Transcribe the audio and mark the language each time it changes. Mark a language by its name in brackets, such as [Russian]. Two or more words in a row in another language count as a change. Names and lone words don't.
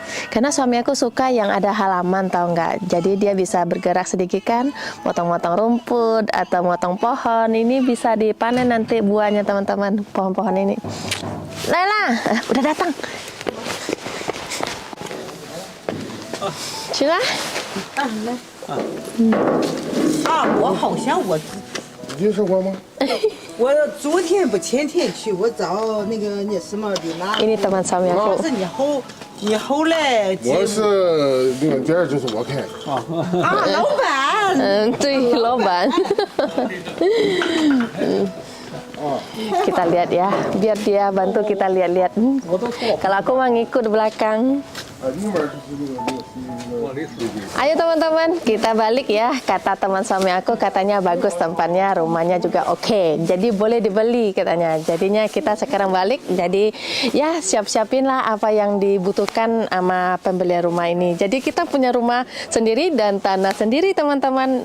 [Indonesian] Karena suami aku suka yang ada halaman, tahu nggak? Jadi dia bisa bergerak sedikit kan, motong-motong rumput atau motong pohon. Ini bisa dipanen nanti buahnya teman-teman, pohon-pohon ini. Laila, udah datang. Sudah? [Chinese] 我好像你吃过吗？我昨天不前天去，我找那个你什么的拿。 [Indonesian] Ini teman suami [Chinese] 但 [Indonesian] aku. [Chinese] 是你后来我是那个店儿就是我开的。老板，对, Loban. [Indonesian] Kita lihat ya, biar dia bantu kita lihat-lihat. Kalau aku mah ngikut belakang. [Chinese] 里面就是那个 [Indonesian] Ayo teman-teman, kita balik ya. Kata teman suami aku katanya bagus tempatnya, rumahnya juga oke. Jadi boleh dibeli katanya. Jadinya kita sekarang balik. Jadi ya siap-siapin lah apa yang dibutuhkan sama pembelian rumah ini. Jadi kita punya rumah sendiri dan tanah sendiri teman-teman.